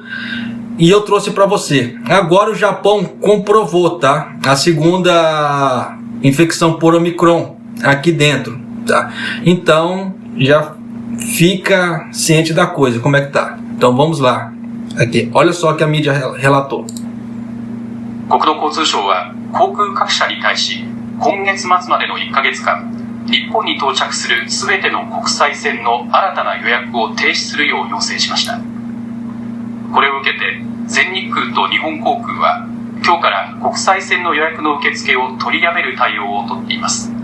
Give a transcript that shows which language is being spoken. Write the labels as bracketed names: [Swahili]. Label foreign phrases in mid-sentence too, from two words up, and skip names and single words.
[Portuguese] E eu trouxe para você. Agora o Japão comprovou, tá? A segunda infecção por Omicron aqui dentro, tá? Então já fica ciente da coisa, como é que tá. Então vamos lá. Aqui, olha só o que a mídia relatou. [Japanese] 国土交通省は航空各社に対し、今月末までの1ヶ月間、日本に到着するすべての国際線の新たな予約を停止するよう要請しました。これを受けて、全日空と日本航空は今日から国際線の予約の受付を取りやめる対応をとっています。